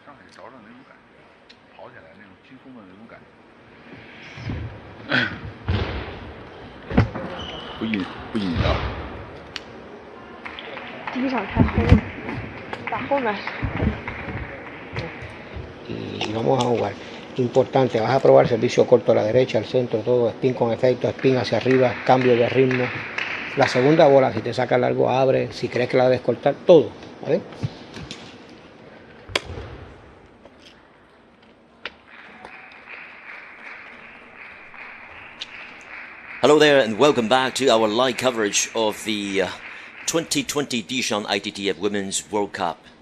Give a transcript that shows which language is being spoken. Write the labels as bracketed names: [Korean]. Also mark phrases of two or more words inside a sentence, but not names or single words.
[Chinese] 找找那种感觉，跑起来那种轻松的那种感觉，不紧张。第一场太黑了，打后面。 [Spanish] Y vamos a jugar. Importante, vas a probar servicio corto a la derecha, al centro, todo, spin con efecto, spin hacia arriba, cambio de ritmo. La segunda bola, si te saca largo, abre, si crees que la debes cortar, todo, ¿vale? [English] Hello there and welcome back to our live coverage of the 2020 Dishan ITTF Women's World Cup.